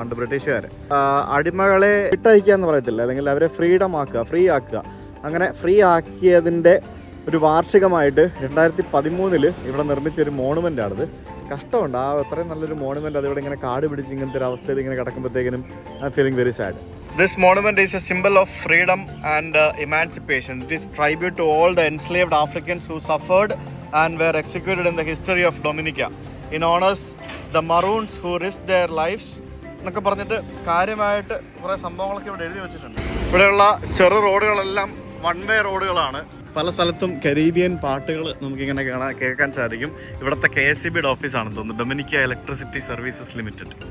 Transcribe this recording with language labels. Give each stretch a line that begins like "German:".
Malayalam: പണ്ട് ബ്രിട്ടീഷുകാർ അടിമകളെ വിട്ടയക്കുക എന്ന് പറയത്തില്ല, അല്ലെങ്കിൽ അവരെ ഫ്രീ ആക്കുക. അങ്ങനെ ഫ്രീ ആക്കിയതിൻ്റെ ഒരു വാർഷികമായിട്ട് 2013 ഇവിടെ നിർമ്മിച്ചൊരു മോണുമെൻ്റാണിത്. കഷ്ടമുണ്ട്, ആ അത്രയും നല്ലൊരു മോണുമെൻ്റ് അതിവിടെ ഇങ്ങനെ കാട് പിടിച്ച് ഇങ്ങനത്തെ ഒരു അവസ്ഥയിൽ ഇങ്ങനെ കിടക്കുമ്പോഴത്തേക്കിനും
English: I feeling very sad. This monument is a symbol of freedom and emancipation. It is tribute to all the enslaved Africans who suffered and were executed in the history of Dominica. In honors the Maroons who risked their lives
Malayalam: എന്നൊക്കെ പറഞ്ഞിട്ട് കാര്യമായിട്ട് കുറേ സംഭവങ്ങളൊക്കെ ഇവിടെ എഴുതി വെച്ചിട്ടുണ്ട്. ഇവിടെയുള്ള ചെറു റോഡുകളെല്ലാം വൺ വേ റോഡുകളാണ്. പല സ്ഥലത്തും കരീബിയൻ പാട്ടുകൾ നമുക്കിങ്ങനെ കേൾക്കാൻ സാധിക്കും. ഇവിടുത്തെ KSEB ഓഫീസാണെന്ന് തോന്നുന്നു, ഡൊമിനിക്ക ഇലക്ട്രിസിറ്റി സർവീസസ് ലിമിറ്റഡ്.